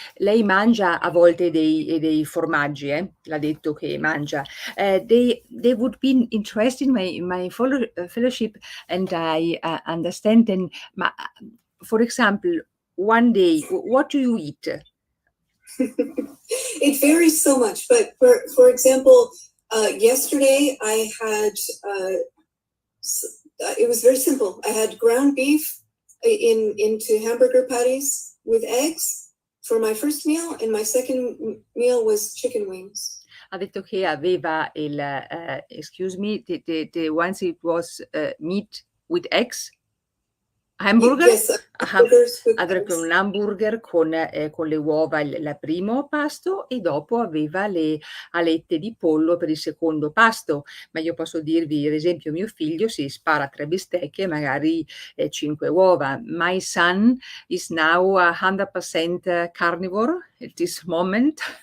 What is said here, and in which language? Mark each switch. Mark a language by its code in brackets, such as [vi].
[it] Lei mangia a volte dei formaggi, l'ha detto che mangia. [en] They would be interested in my fellowship, and I understand them. Ma for example, one day, what do you eat? It varies so much, but for example, yesterday I had it was very simple. I had ground beef into hamburger patties with eggs for my first meal, and my second meal was chicken wings. [it] Ha detto che aveva il [en] excuse me, the once it was meat with eggs. Hamburger? Yes, hamburgers with [it] Aveva un hamburger con le uova il primo pasto e dopo aveva le alette di pollo per il secondo pasto. Ma io posso dirvi, ad esempio, mio figlio si spara 3 bistecche e magari 5 uova. [en] My son is now 100% carnivore at this moment.